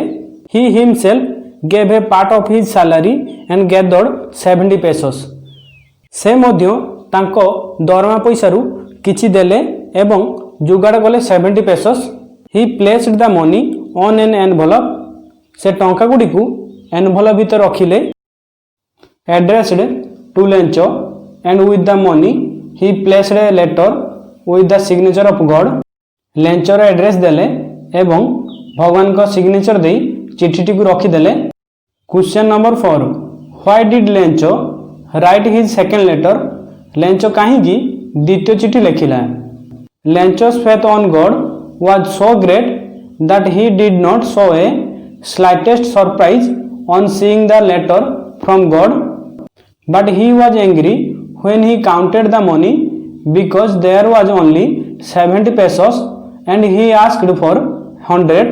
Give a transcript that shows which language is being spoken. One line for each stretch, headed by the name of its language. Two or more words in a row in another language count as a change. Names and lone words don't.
English: He himself gave a part of his salary and gathered 70 pesos,
Odia: ସେ ମଧ୍ୟ ତାଙ୍କ ଦରମା ପଇସାରୁ କିଛି ଦେଲେ ଏବଂ ଯୋଗାଡ଼ କଲେ 70 pesos।
English: He placed the money on an envelope,
Odia: ସେ ଟଙ୍କା ଗୁଡ଼ିକୁ ଏନଭଲପ ଭିତରେ ରଖିଲେ।
English: Addressed to Lench and with the money he placed a letter with the signature of God,
Odia: ଲେଞ୍ଚର ଆଡ୍ରେସ୍ ଦେଲେ ଏବଂ ଭଗବାନଙ୍କ ସିଗ୍ନେଚର ଦେଇ ଚିଠିଟିକୁ ରଖିଦେଲେ।
English: Question number 4, why did Lench write his second letter,
Odia: ଲେଞ୍ଚ କାହିଁକି ଦ୍ୱିତୀୟ ଚିଠି ଲେଖିଲା।
English: Lench's faith on God was so great that he did not show a slightest surprise on seeing the letter from God, but he was angry when he counted the money because there was only 70 pesos and he asked for 100.